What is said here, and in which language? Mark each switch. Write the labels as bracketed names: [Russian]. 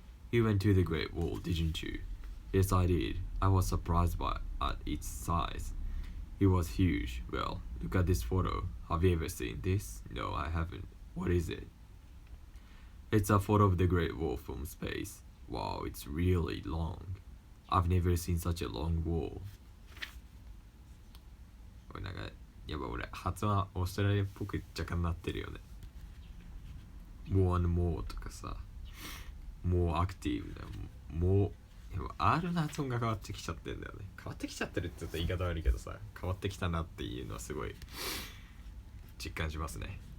[English] You went to the Great Wall, didn't you? Yes, I did. I was surprised at its size. It was huge. Well, look at this photo. Have you ever seen this? No, I haven't. What is it? It's a photo of the Great Wall from space. Wow, it's really long. I've never seen such a long wall. [Japanese] これなんかやっぱ俺発音はオーストラリアっぽく若干なってるよね。 [English] more and more [Japanese] とかさ、 [English] more active だよ。 [Japanese] more でも R の発音が変わってきちゃってんだよね。変わってきちゃってるって言うと言い方悪いけどさ、変わってきたなっていうのはすごい実感しますね。